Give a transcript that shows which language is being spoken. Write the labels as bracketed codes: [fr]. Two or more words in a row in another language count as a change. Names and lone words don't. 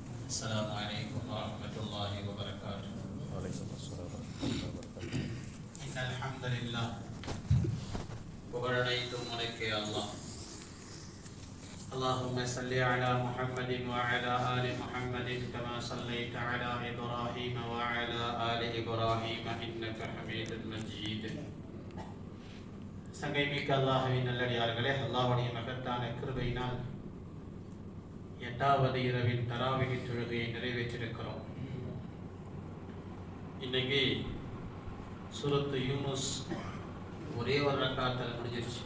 [ar] السلام عليكم ورحمة الله وبركاته. وعليكم السلام ورحمة الله وبركاته. إن الحمد لله [ta] புகழனைத்தும் உனக்கே அல்லாஹ். [ar] اللهم صل على محمد وعلى آل محمد كما صليت على إبراهيم وعلى آل إبراهيم إنك حميد مجيد. [ta] சங்கைமிக்க அல்லாஹ்வின் நல்லடியார்களே, அல்லாஹ்வுடைய மகத்தான கிருபையினால் 8வது இரவின் தராவிஹ் தொழுகையை நிறைவேற்றிருக்கிறோம். இன்னைக்கு சூரத்து யூனுஸ் ஒரே ஒரு ரக்காத்தில் முடிஞ்சிருச்சு.